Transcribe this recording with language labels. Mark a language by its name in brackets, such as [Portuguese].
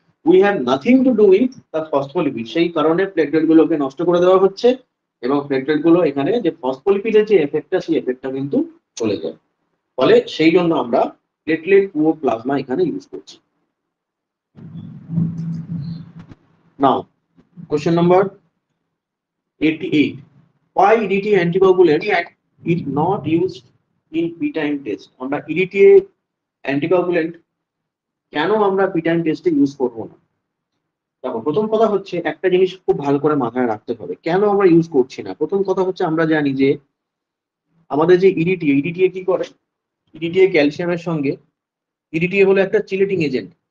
[English] we have nothing to do with the phospholipid, [Bangla] সেই কারণে platelet গুলোকে নষ্ট করে দেওয়া হচ্ছে, এবং প্লেটলেট গুলো এখানে যে ফসফোলিপিডের যে এফেক্টটা সেই এফেক্টটা কিন্তু চলে যায়, ফলে সেই জন্য আমরা প্লেটলেট পুওর প্লাজমা এখানে ইউজ করছি। Now question number 88, [English] why EDTA anticoagulant is not used in P time test? [Bangla] আমরা EDTA anticoagulant কেন আমরা P time টেস্টে ইউজ করব না। দেখো প্রথম কথা হচ্ছে একটা জিনিস খুব ভালো করে মাথায় রাখতে হবে, কেন আমরা ইউজ করছি না। প্রথম কথা হচ্ছে আমরা জানি যে আমাদের যে ইডিটিএ কি করে, ইডিটিএ ক্যালসিয়ামের সঙ্গে, ইডিটিএ হলো একটা চিলেটিং এজেন্ট।